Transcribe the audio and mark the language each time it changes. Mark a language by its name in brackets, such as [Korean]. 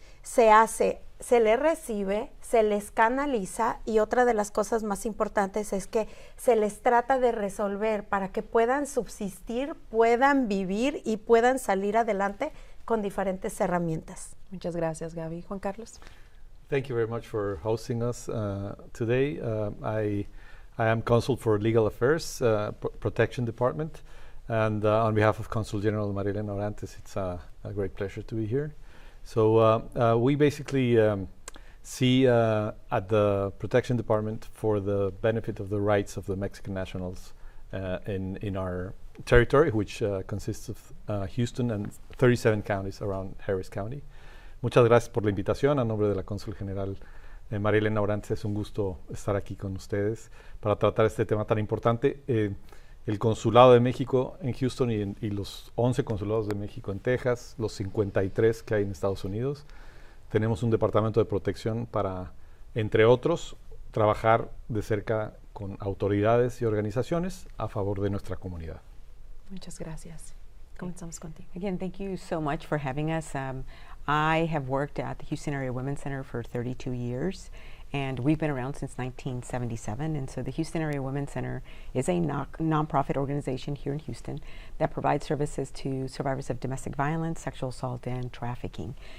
[Spanish] se les recibe, se les canaliza, y otra de las cosas más importantes es que se les trata de resolver para que puedan subsistir, puedan vivir y puedan salir adelante con diferentes herramientas. Muchas gracias, Gaby. Juan Carlos. [English] Thank you very much for hosting us today. I am Consul for Legal Affairs, Protection Department, and on behalf of Consul General Marilena Orantes, it's a great pleasure to be here. So we basically see at the Protection Department for the benefit of the rights of the Mexican nationals in our territory, which consists of Houston and 37 counties around Harris County. [Spanish] Muchas gracias por la invitación. A nombre de la Cónsul General Marilena Orantes, es un gusto estar aquí con ustedes para tratar este tema tan importante. El Consulado de México en Houston y los 11 consulados de México en Texas, los 53 que hay en Estados Unidos, tenemos un departamento de protección para, entre otros, trabajar de cerca con autoridades y organizaciones a favor de nuestra comunidad. Muchas gracias. Comenzamos contigo. [English] Again, thank you so much for having us. I have worked at the Houston Area Women's Center for 32 years, And we've been around since 1977. And so the Houston Area Women's Center is a nonprofit organization here in Houston that provides services to survivors of domestic violence, sexual assault, and trafficking.